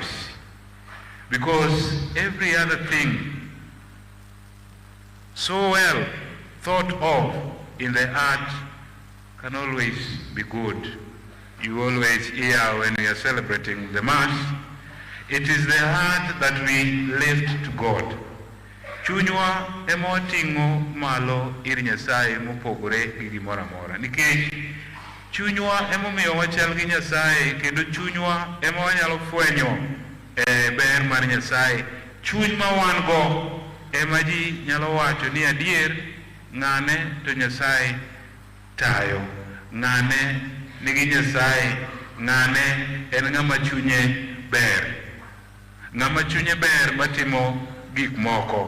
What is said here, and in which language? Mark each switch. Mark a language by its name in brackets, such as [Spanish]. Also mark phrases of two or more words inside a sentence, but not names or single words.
[English] Because every other thing so well thought of in the heart can always be good. You always hear when we are celebrating the Mass, it is the heart that we lift to God. [Luo (Kenya and Tanzania)] Chunywa emotingo malo ir Nyasaye mopogore gi gimoro amora. Nikech chunywa emomiyo wachal gi Nyasaye, kendo chunywa ema wanyalo fwenyo ber mar Nyasaye. Chuny ma wan go ema ji nyalo wacho ni adier ng'ane to Nyasaye tayo, ng'ane nigi Nyasaye, ng'ane en ng'ama chunye ber, ng'ama chunye ber matimo gik moko.